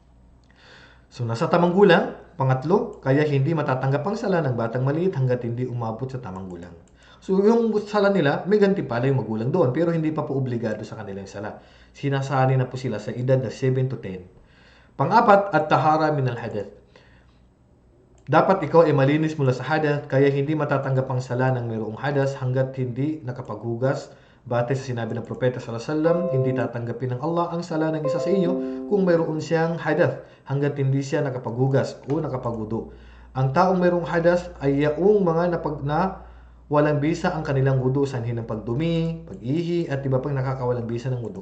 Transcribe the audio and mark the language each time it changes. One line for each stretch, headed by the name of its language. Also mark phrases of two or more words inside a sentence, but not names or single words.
Filipino: So nasa tamang gulang, pangatlo, kaya hindi matatanggap ang sala ng batang maliit hanggat hindi umabot sa tamang gulang. So yung sala nila, may gantimpala yung magulang doon, pero hindi pa po obligado sa kanilang sala. Sinasali na po sila sa edad na 7 to 10. Pang-apat,
Arabic: الطهارة من الحدث.
Filipino: Dapat ikaw ay malinis mula sa hadath, kaya hindi matatanggap ang sala ng mayroong hadas hanggat hindi nakapaghugas. Batay sa sinabi ng Propeta
Arabic: صلى الله عليه وسلم,
Filipino: hindi tatanggapin ng Allah ang sala ng isa sa inyo kung mayroon siyang hadath hanggat hindi siya nakapaghugas o nakapagwudu. Ang taong mayroong hadas ay yaong mga walang bisa ang kanilang wudu, sanhin ng pagdumi, pag-ihi at iba pang nakakawalang bisa ng wudu.